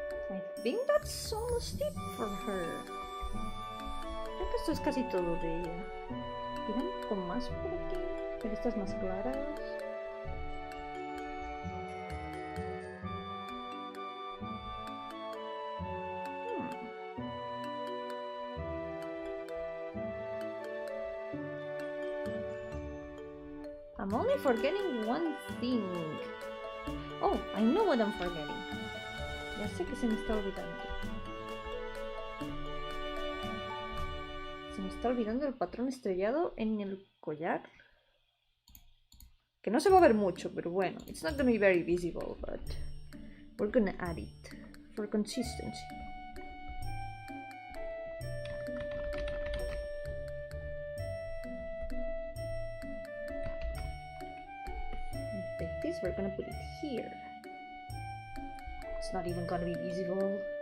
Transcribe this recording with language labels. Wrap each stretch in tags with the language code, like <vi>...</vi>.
<en>I think that's almost it for her.</en> <es>Creo que esto es casi todo de ella. ¿Tienen un poco más por aquí? Pero estas más claras.</es> <en>I'm only forgetting one thing. Oh, I know what I'm forgetting.</en> <es>Ya sé que se me está olvidando. Se me está olvidando el patrón estrellado en el collar. Que no se va a ver mucho, pero bueno.</es> <en>It's not gonna be very visible, but we're gonna add it for consistency. Like this, we're gonna put it here. It's not even gonna be visible.</en>